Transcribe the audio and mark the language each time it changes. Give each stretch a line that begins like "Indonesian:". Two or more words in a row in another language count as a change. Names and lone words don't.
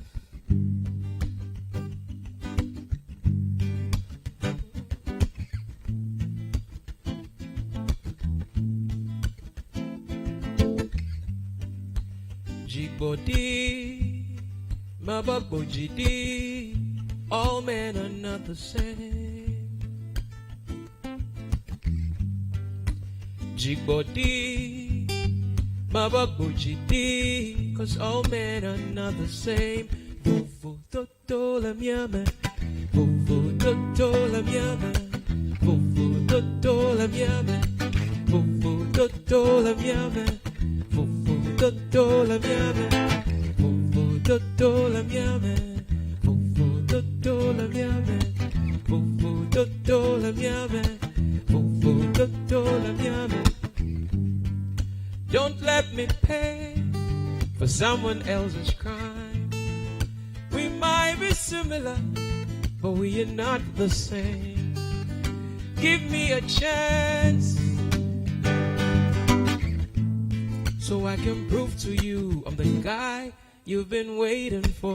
English: Jigbodi, mababojidi, all men are not the same. Jigbodi, mababojidi, cause all men are not the same.
Ewe: Vovo toto la miame, vovo toto la miame, vovo toto la miame, vovo toto la miame, vovo toto la miame, vovo toto la miame, vovo toto la miame, vovo toto la miame, vovo toto la miame.
English: Don't let me pay for someone else's crime. We might be similar, but we are not the same. Give me a chance so I can prove to you I'm the guy you've been waiting for.